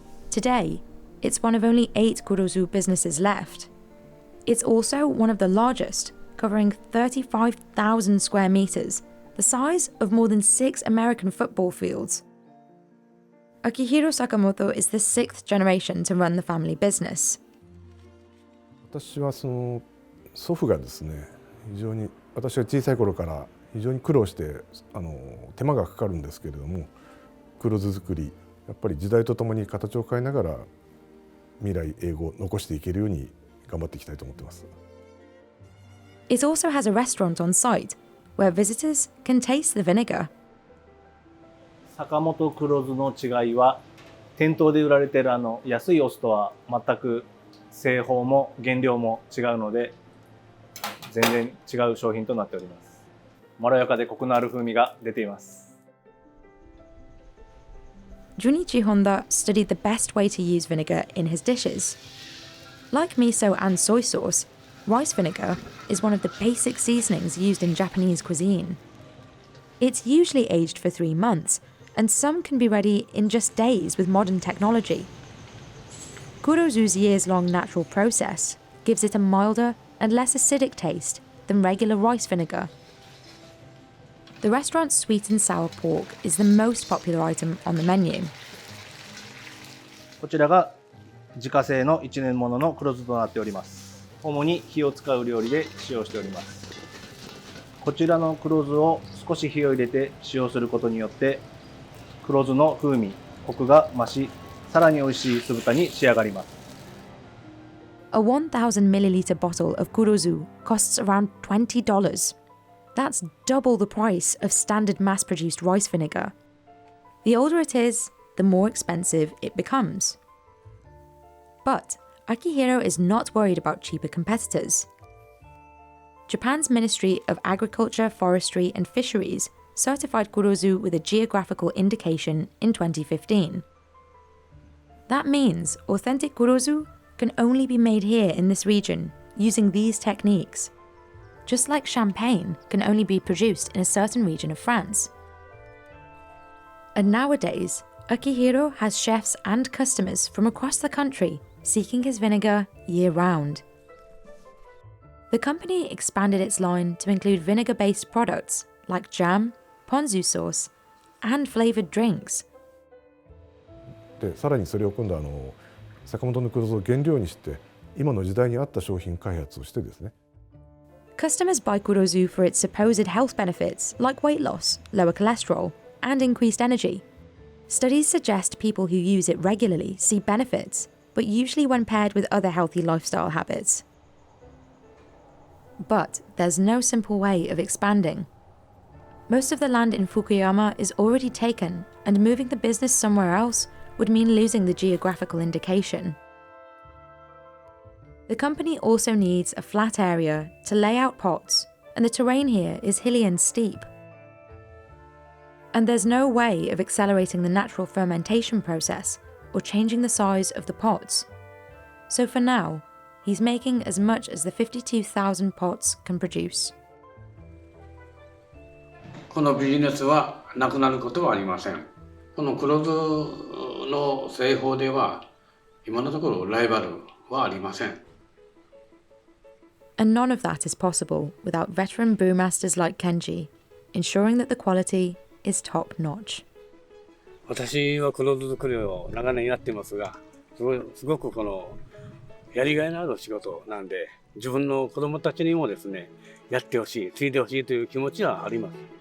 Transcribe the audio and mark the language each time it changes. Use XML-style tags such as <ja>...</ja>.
<en>Today, it's one of only 8 kurozu businesses left. It's also one of the largest, covering 35,000 square meters, the size of more than 6 American football fields. Akihiro Sakamoto is the 6th generation to run the family business.</en> <ja>私は祖父がですね、非常に私は小さい頃から非常に苦労して手間がかかるんですけれども、黒酢作りやっぱり時代とともに形を変えながら未来永劫残していけるように頑張っていきたいと思っています。</ja> <en>It also has a restaurant on site where visitors can taste the vinegar.</en> <ja>坂本黒酢の違いは、店頭で売られている安いお酢とは全く製法も原料も違うので、全然違う商品となっております。まろやかでコクのある風味が出ています。</ja> <en>Junichi Honda studied the best way to use vinegar in his dishes. Like miso and soy sauce, rice vinegar is one of the basic seasonings used in Japanese cuisine. It's usually aged for 3 months, and some can be ready in just days with modern technology. Kurozu's years-long natural process gives it a milder and less acidic taste than regular rice vinegar. The restaurant's sweet and sour pork is the most popular item on the menu.</en> <ja>こちらが自家製の1年ものの黒酢となっております。主に火を使う料理で使用しております。こちらの黒酢を少し火を入れて使用することによって黒酢の風味、コクが増し、さらに美味しい酢豚に仕上がります。</ja> <en>A 1,000 milliliter bottle of kurozu costs around $20. That's double the price of standard mass-produced rice vinegar. The older it is, the more expensive it becomes. But Akihiro is not worried about cheaper competitors. Japan's Ministry of Agriculture, Forestry and Fisheries certified kurozu with a geographical indication in 2015. That means authentic kurozu can only be made here in this region using these techniques, just like champagne can only be produced in a certain region of France. And nowadays, Akihiro has chefs and customers from across the country seeking his vinegar year-round. The company expanded its line to include vinegar-based products like jam, ponzu sauce, and flavored drinks.</en> <ja>でさらにそれを今度坂本の黒酢を原料にして今の時代に合った商品開発をしてですね、</ja> <en>Customers buy kurozu for its supposed health benefits like weight loss, lower cholesterol, and increased energy. Studies suggest people who use it regularly see benefits, but usually when paired with other healthy lifestyle habits. But there's no simple way of expanding. Most of the land in Fukuyama is already taken, and moving the business somewhere else would mean losing the geographical indication. The company also needs a flat area to lay out pots, and the terrain here is hilly and steep. And there's no way of accelerating the natural fermentation process or changing the size of the pots. So for now, he's making as much as the 52,000 pots can produce.</en> <ja>このビジネスはなくなることはありません。この黒酢の製法では今のところライバルはありません。</ja> <en>And none of that is possible without veteran brewmasters like Kenji, ensuring that the quality is top-notch.</en> <ja>私は黒酢作りを長年やってますが、すごくこのやりがいのある仕事なんで、自分の子供たちにもですね、やってほしい、継いでほしいという気持ちはあります。</ja>